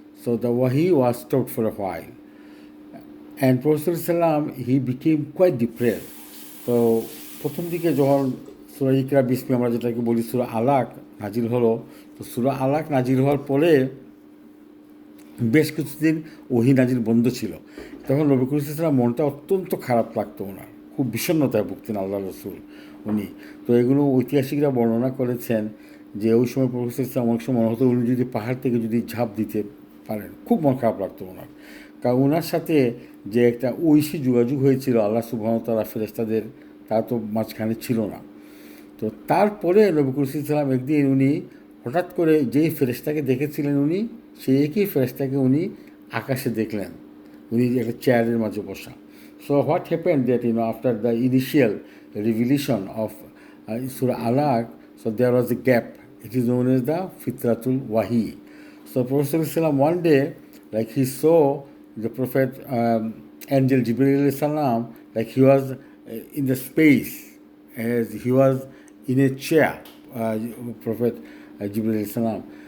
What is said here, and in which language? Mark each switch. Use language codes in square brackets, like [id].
[en] So the Wahi was stopped for a while. And Prophet ﷺ, he became quite depressed. [bn] So প্রথম দিকে যখন সূরা ইকরা বিসমি আমরা যেটাকে বলি সূরা আলাক নাজিল হলো, তো সূরা আলাক নাজিল হওয়ার পরে বেশ কিছুদিন ওহী নাজিল বন্ধ ছিল। তখন নবী করিম সাল্লাল্লাহু আলাইহি ওয়াসাল্লাম মনটা অত্যন্ত খারাপ লাগতো ওনার, খুব বিষণ্ণতায় ভুগতেন আল্লাহ রসুল উনি। তো এগুলো ঐতিহাসিকরা বর্ণনা করেছেন যে ওই সময় প্রফেসর ইসলাম অনেক সময় মনে হতো উনি যদি পাহাড় থেকে যদি ঝাঁপ দিতে পারেন, খুব মন খারাপ লাগতো ওনার। কারণ ওনার সাথে যে একটা ঐশী যোগাযোগ হয়েছিল আল্লাহ সুবহানাহু ওয়া তাআলা ফেরেশতাদের, তা তো মাঝখানে ছিল না। তো তারপরে নবী করিম সাল্লাল্লাহু আলাইহি ওয়াসাল্লাম একদিন উনি হঠাৎ করে যেই ফেরেশতাকে দেখেছিলেন, উনি সেই একই ফেরেশতাকে উনি আকাশে দেখলেন, উনি একটা চেয়ারের মাঝে বসা। [en] So what happened that after the initial revelation of Surah Alaq, so there was a gap. It is known as the Fitratul Wahi. So Prophet ﷺ one day, like he saw the Prophet Angel Jibreel alayhi salam, like he was in the space, as he was in a chair, Prophet Jibreel alayhi salam.